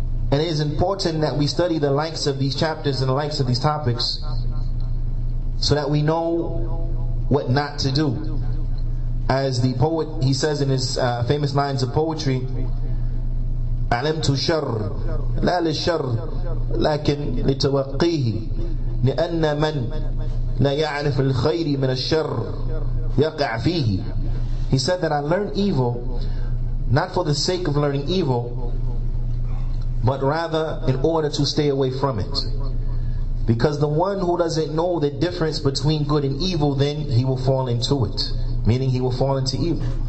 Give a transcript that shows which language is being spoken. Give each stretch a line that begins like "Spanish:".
English: And it is important that we study the likes of these chapters and the likes of these topics, so that we know what not to do. As the poet, he says in his famous lines of poetry,
Arabic: علمت الشر لا للشر لكن لتوقيه لأن من لا يعرف الخير من الشر يقع فيه.
English: He said that I learned evil not for the sake of learning evil, but rather in order to stay away from it. Because the one who doesn't know the difference between good and evil, then he will fall into it, meaning he will fall into evil.